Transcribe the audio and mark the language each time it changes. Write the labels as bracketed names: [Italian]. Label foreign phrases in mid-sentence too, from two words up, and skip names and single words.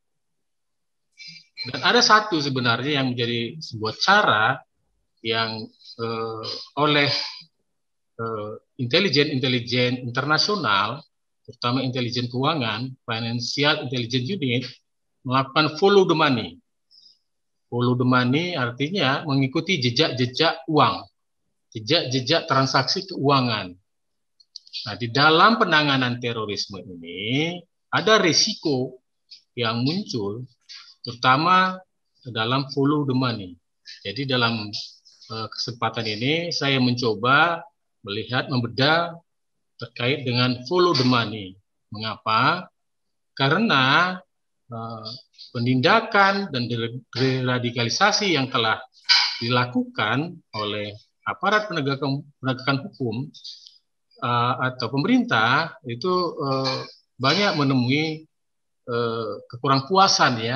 [Indonesian] Dan ada satu sebenarnya yang menjadi sebuah cara yang oleh intelijen internasional, terutama intelijen keuangan, Financial Intelligence Unit, melakukan [English] follow the money. Follow the money [Indonesian] artinya mengikuti jejak-jejak uang, jejak-jejak transaksi keuangan. Nah, di dalam penanganan terorisme ini ada risiko yang muncul, terutama dalam [English] follow the money. [Indonesian] Jadi dalam kesempatan ini saya mencoba melihat, membedah terkait dengan [English] follow the money. [Indonesian] Mengapa? Karena penindakan dan deradikalisasi yang telah dilakukan oleh aparat penegakan hukum atau pemerintah itu banyak menemui kekurang puasan ya.